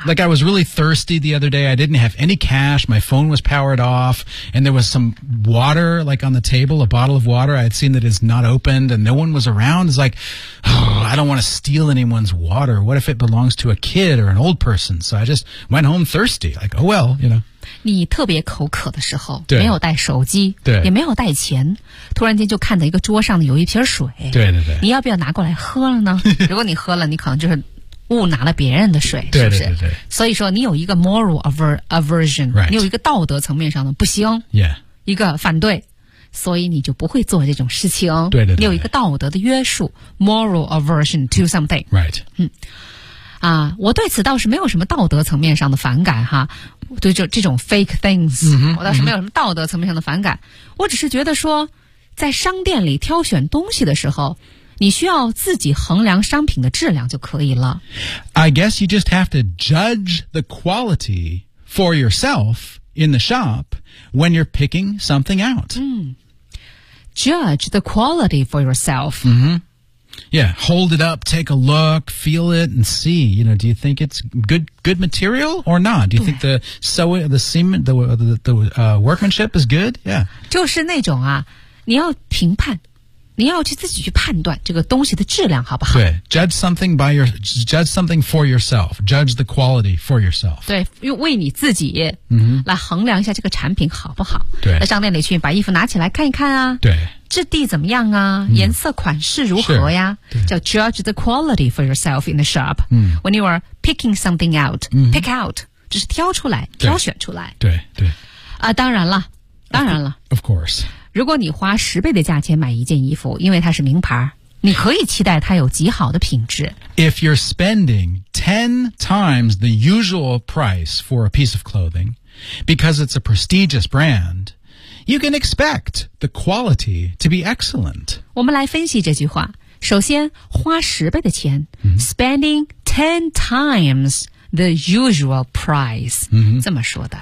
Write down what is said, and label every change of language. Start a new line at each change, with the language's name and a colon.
English: Like I was really thirsty the other day. I didn't have any cash. My phone was powered off. And there was some water, like on the table, a bottle of water. I had seen that it's not opened and no one was around. It's like, oh, I don't want to steal anyone's water. What if it belongs to a kid or an old person? So I just went home thirsty. Like, oh, well, you know.
Chinese: 你特别口渴的时候没有带手机对也没有带钱突然间就看到一个桌上的有一瓶水对对对你要不要拿过来喝了呢如果你喝了你可能就是误拿了别人的水对对对对是不是所以说你有一个 moral aversion、
English: right.
Chinese: 你有一个道德层面上的不行、
English: yeah.
Chinese: 一个反对所以你就不会做这种事情对对对你有一个道德的约束
English: moral aversion to something、 right.
Chinese: 我对此倒是没有什么道德层面上的反感哈对这种 fake things、我倒是没有什么道德层面上的反感、我只是觉得说在商店里挑选东西的时候你需要自己衡量商品的质量就可以了
English: I guess you just have to judge the quality for yourself in the shop when you're picking something out、 Judge the quality for yourself、 Yeah, hold it up, take a look, feel it, and see. You know, do you think it's good material or not? Do you think the workmanship is good? Yeah.
Chinese: 就是那种啊，你要评判，你要去自己去判断这个东西的质量好不好？
English: 对 ，judge something for yourself. Judge the quality for yourself.
Chinese: 对，用为你自己来衡量一下这个产品好不好？对，在商店里去把衣服拿起来看一看啊。对。质地怎么样啊？颜色款式如何呀？
English: 叫 judge the quality for yourself in the shop. When you are picking something out, pick out,
Chinese: 就是挑出来，挑选出来。对对。啊，当然了，当然了。
English: Of course.
Chinese: 如果你花十倍的价钱买一件衣服，因为它是名牌，你可以期待它有极好的品质。
English: If you're spending 10 times the usual price for a piece of clothing, because it's a prestigious brand,You can expect the quality to be excellent.
Chinese: 我们来分析这句话。首先，花十倍的钱、
English: spending 10 times the usual price,、
Chinese: 这么说的。